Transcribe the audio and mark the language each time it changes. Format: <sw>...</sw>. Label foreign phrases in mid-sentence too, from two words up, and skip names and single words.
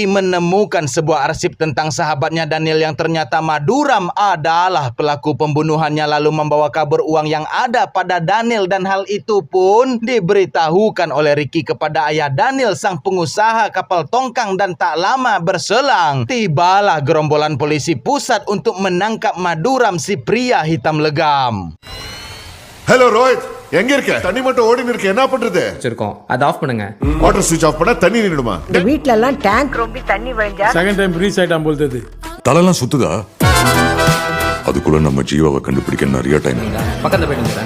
<id>menemukan sebuah arsip tentang sahabatnya Daniel yang ternyata Maduram adalah pelaku pembunuhannya, lalu membawa kabur uang yang ada pada Daniel, dan hal itu pun diberitahukan oleh Ricky kepada ayah Daniel, sang pengusaha kapal tongkang, dan tak lama berselang tibalah gerombolan polisi pusat untuk menangkap Maduram, si pria hitam legam.</id> <ta>ஹலோ ரோஹித், எங்க இருக்க? தண்ணி மட்டும் ஓடின்னு இருக்கு, என்ன பண்றது? வச்சிருக்கோம், அதை ஆஃப் பண்ணுங்க.</ta> <en>water switch off</en> <ta>பண்ணா தண்ணி நின்னுடுமா? இந்த வீட்ல எல்லாம் டேங்க் ரொம்ப தண்ணி வழிஞ்சா</ta> <en>second time reach</en> <ta>ஆயிட்டான் போல்தது. தலையெல்லாம் சுத்துதா? அதுக்குள்ள நம்ம ஜீவாவை கண்டுபிடிக்க நிறைய டைம். பக்கத்துல போயிடுங்க.</ta>